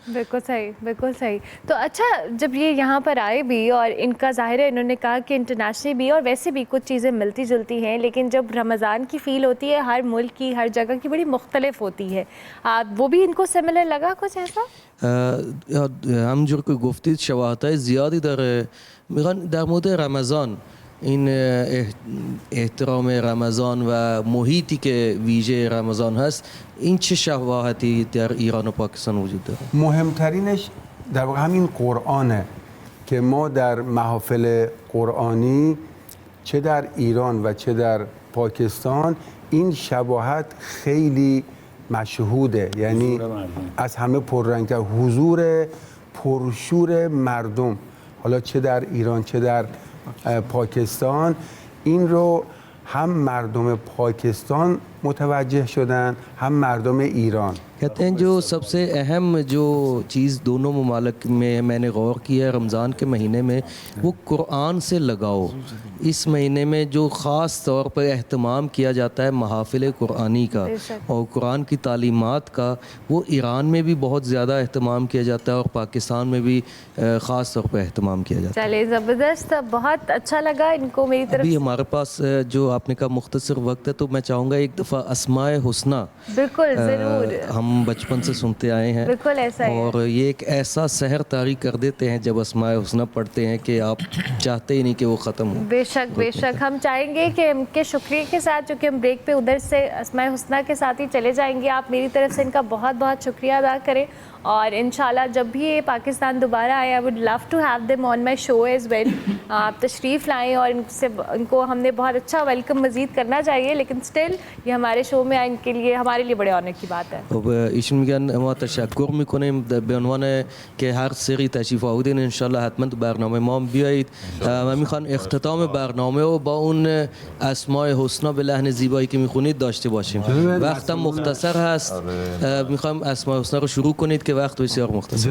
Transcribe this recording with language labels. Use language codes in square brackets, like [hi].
[ur] بالکل صحیح، بالکل صحیح. تو اچھا، جب یہ یہاں پر آئے بھی اور ان کا ظاہر ہے انہوں نے کہا کہ انٹرنیشنلی بھی اور ویسے بھی کچھ چیزیں ملتی جلتی ہیں، لیکن جب رمضان کی فیل ہوتی ہے ہر ملک کی، ہر جگہ کی بڑی مختلف ہوتی ہے، وہ بھی ان کو سملر لگا کچھ ایسا؟ [fa] همونجور که گفتید شباهت‌های زیادی داره. میگن در مورد رمضان، این احترام رمضان و محیطی که ویژه رمضان هست، این چه شباهتی در ایران و پاکستان وجود داره؟ مهمترینش در واقع همین قرآنه که ما در محافل قرآنی چه در ایران و چه در پاکستان این شباهت خیلی مشهوده، یعنی از همه پررنگتر حضور پرشور مردم، حالا چه در ایران چه در پاکستان، این رو هم مردم پاکستان متوجه شدن هم مردم ایران. [ur] کہتے ہیں جو سب سے اہم جو چیز دونوں ممالک میں نے غور کی ہے رمضان کے مہینے میں، وہ قرآن سے لگاؤ. اس مہینے میں جو خاص طور پر اہتمام کیا جاتا ہے محافل قرآنی کا اور قرآن کی تعلیمات کا، وہ ایران میں بھی بہت زیادہ اہتمام کیا جاتا ہے اور پاکستان میں بھی خاص طور پر اہتمام کیا جاتا ہے. چلے زبردست، بہت اچھا لگا ان کو میری طرف. ابھی ہمارے پاس جو آپ نے کہا مختصر وقت ہے، تو میں چاہوں گا ایک دفعہ اسماء حسنہ، بالکل ضرور، ہم بچپن سے سنتے آئے ہیں، بالکل ایسا ہے، اور یہ ایک ایسا سحر طاری کر دیتے ہیں جب اسماء حسنہ پڑھتے ہیں کہ آپ چاہتے ہی نہیں کہ وہ ختم ہو. بے شک بے شک. ہم چاہیں گے کہ ان کے شکریہ کے ساتھ، چونکہ ہم بریک پہ ادھر سے اسماء حسنہ کے ساتھ ہی چلے جائیں گے، آپ میری طرف سے ان کا بہت بہت شکریہ ادا کریں، اور انشاءاللہ جب بھی یہ پاکستان دوبارہ آئے [en] I would love to have them on my show as well. [ur] آپ تشریف لائیں اور ان کو ہم نے بہت اچھا ویلکم مزید کرنا چاہیے، لیکن اسٹل یہ ہمارے شو میں ان کے لیے ہمارے لیے بڑے آنر کی بات ہے. [fa] ایشون میگن ما تشکر میکنیم به عنوان که هر سری تشریف آوردین، انشالله حتما تو برنامه ما هم بیایید و میخوان اختتام برنامه رو با اون اسماء حسنا به لحن زیبایی که میخونید داشته باشیم. وقتم مختصر هست، میخوام اسماء حسنا رو شروع کنید که وقت بسیار مختصر.